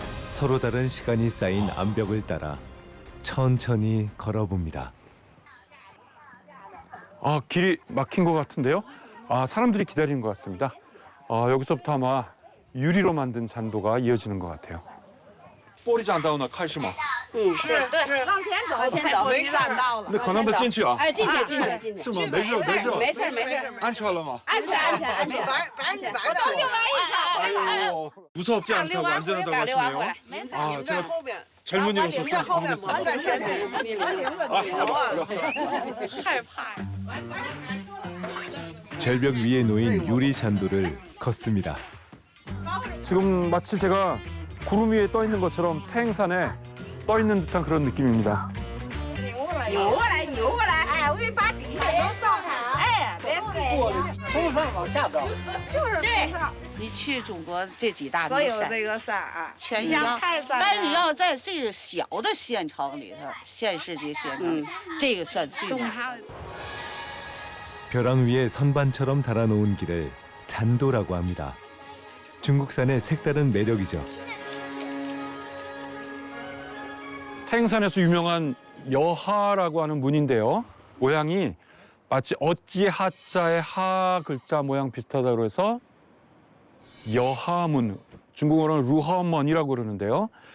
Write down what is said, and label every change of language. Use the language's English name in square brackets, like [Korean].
[Korean] 서로 다른 시간이 쌓인 암벽을 따라 천천히 걸어봅니다. 아, 길이 막힌 것 같은데요? 아, 사람들이 기다리는 것 같습니다. 여기서부터 아마 유리로 만든 잔도가 이어지는 것 같아요. [Chinese] 玻璃栈道呢，开始吗？是，对，往前走，往前走，没看到了。那可能得进去啊。哎，进去，进去，进去。是吗？没事，没事，没事，没事。安全了吗？安全，安全，安全。我都溜完一圈。 [Korean] 哎呦，무섭지 않게 완전히 들어갔네요. [Chinese] 没事，你们在后边。 [Korean] 젊은이로서 [Chinese] 你在后面，我在前面。你走啊！害怕。 [Korean] 절벽 위에 놓인 유리 잔도를 걷습니다. 지금 마치 제가 구름 위에 떠 있는 것처럼 태행산에 떠 있는 듯한 그런 느낌입니다. [Chinese] 扭过来，扭过来，哎，我给你把底下都上好，哎，别从上往下照，就是对。你去中国这几大所名有这个山啊，全像泰山。但是你要在这个小的县城里头，县市级县城，这个算最难。 [Korean] 벼랑 위에 선반처럼 달아놓은 길을 잔도라고 합니다. 중국산의 색다른 매력이죠. 태행산에서 유명한 여하라고 하는 문인데요. 모양이 마치 어찌 하자의 하 글자 모양 비슷하다고 해서 여하문, 중국어로는 루허먼이라고 그러는데요.